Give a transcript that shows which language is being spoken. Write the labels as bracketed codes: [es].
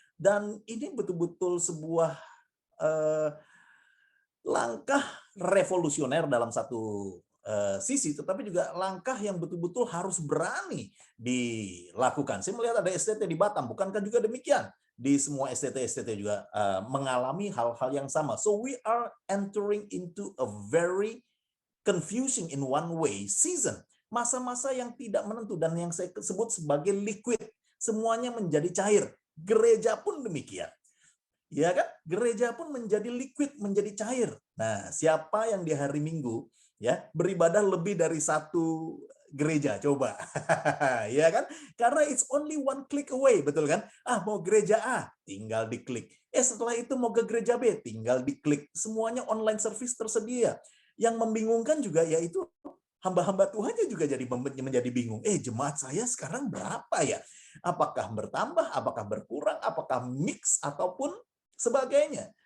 [id] Dan ini betul-betul sebuah langkah revolusioner dalam satu sisi, tetapi juga langkah yang betul-betul harus berani dilakukan. Saya melihat ada STT di Batam, bukankah juga demikian? Di semua STT juga mengalami hal-hal yang sama. [en] So we are entering into a very confusing in one way season. [id] Masa-masa yang tidak menentu, dan yang saya sebut sebagai liquid. Semuanya menjadi cair. Gereja pun demikian. Ya kan? Gereja pun menjadi liquid, menjadi cair. Nah, siapa yang di hari Minggu ya beribadah lebih dari satu gereja? Coba. Ya kan? Karena [en] it's only one click away, [id] betul kan? Mau gereja A, tinggal diklik. Setelah itu mau ke gereja B, tinggal diklik. Semuanya online service tersedia. Yang membingungkan juga yaitu hamba-hamba Tuhannya juga menjadi bingung. Jemaat saya sekarang berapa ya? Apakah bertambah, apakah berkurang, apakah mix ataupun sebagainya.